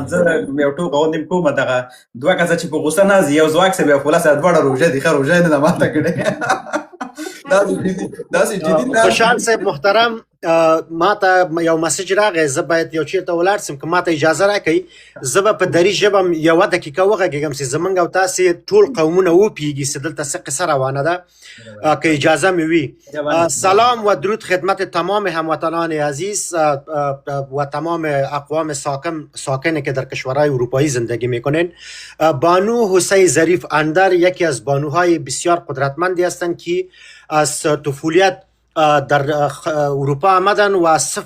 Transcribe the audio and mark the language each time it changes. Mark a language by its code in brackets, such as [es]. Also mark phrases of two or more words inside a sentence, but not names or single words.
[ps] زه یو ټوکه غوندې کوم، دغه دوه کسه چې په غوسه ناست یو ځواک صاحب یو فولاد صاحب دواړه روژه دي، ښه روژه یې نه ده ماته کړې. داسې جدي خوشحال صاحب محترم، ما ته یو مسج راغی، زه باید یو چیرته ولاړ سم، که ما ته اجازه راکړئ زه به په دري ژبه یوه دقیقه وغږېږم چې زمونږ او تاسې ټول قومونه وپوهېږي چې دلته څه قصه روانه ده، که اجازه مې وي. [fa] سلام و درود خدمت تمام هموطنان عزیز و تمام اقوام ساکنی که در کشورهای اروپایی زندگی میکنین. بانو حسین ظریف اندر یکی از بانوهای بسیار قدرتمندی هستند که از طفولیت در اروپا آمدن و صفر